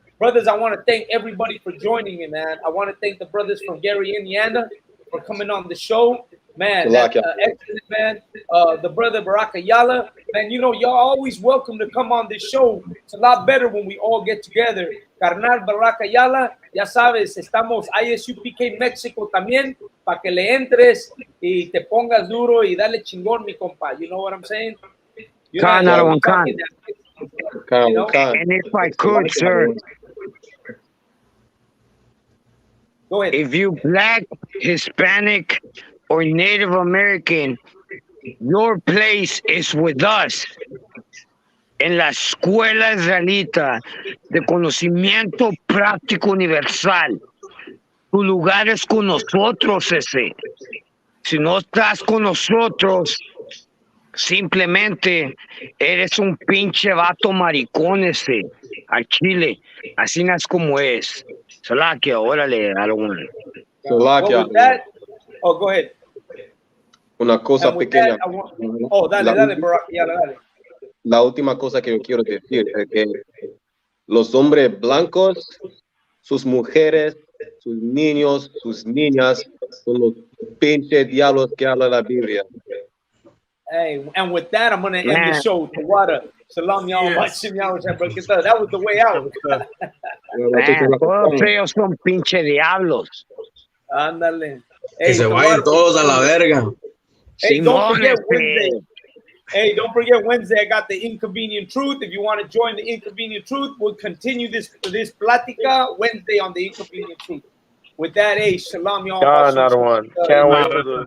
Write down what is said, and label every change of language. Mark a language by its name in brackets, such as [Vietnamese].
[English] Brothers, I want to thank everybody for joining me, man. I want to thank the brothers from Gary, Indiana for coming on the show. Man, that's excellent, man. The brother Barack Ayala, man, you know, y'all always welcome to come on this show. It's a lot better when we all get together. [Spanish] Carnal Barack Ayala, ya sabes, estamos ISUPK México también, para que le entres y te pongas duro y dale chingón, mi compa. [English] You know what I'm saying? Khan, I don't want Khan. You know? And if I could, sir, go ahead. If you black, Hispanic, or Native American, your place is with us. [Spanish] En la escuela israelita de conocimiento práctico universal. Tu lugar es con nosotros, ese. Si no estás con nosotros, simplemente eres un pinche vato maricón ese. Al chile. Así no es como es. Salakia, órale, algún. Salakia. [English] Oh, go ahead. [Spanish] Una cosa pequeña. Dale, Barack, dale. La última cosa que yo quiero decir es que los hombres blancos, sus mujeres, sus niños, sus niñas, son los pinches diablos que habla la Biblia. [English] Hey, and with that, I'm going to end the show. Tawada, salam y'all, that was the way out. [Spanish] Todos ellos son pinche diablos. Ándale. Que se vayan todos a la verga. [English] Hey, don't forget Wednesday. Hey, don't forget Wednesday. I got the Inconvenient Truth. If you want to join the Inconvenient Truth, we'll continue this plática Wednesday on the Inconvenient Truth. With that, hey, shalom, y'all. Another one. Can't wait for the.